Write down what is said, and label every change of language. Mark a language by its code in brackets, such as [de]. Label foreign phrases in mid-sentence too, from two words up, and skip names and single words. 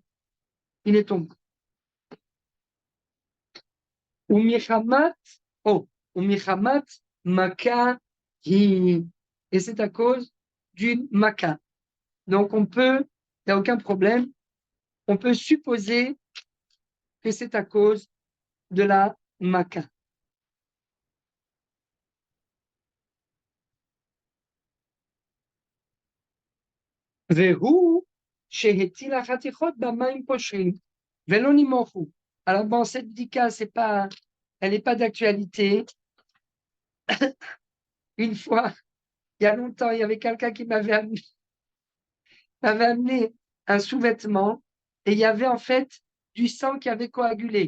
[fr] Il est tombé. [he] ומחמת מכה היא. [fr] Et c'est à cause d'une maka. Donc il n'y a aucun problème, on peut supposer que c'est à cause de la maka. [he] והוא שהטילה חתיכות במים פושרים ולא נמוחו. [fr] Alors bon, cette dika, elle n'est pas d'actualité. Une fois, il y a longtemps, il y avait quelqu'un qui m'avait amené un sous-vêtement et il y avait en fait du sang qui avait coagulé.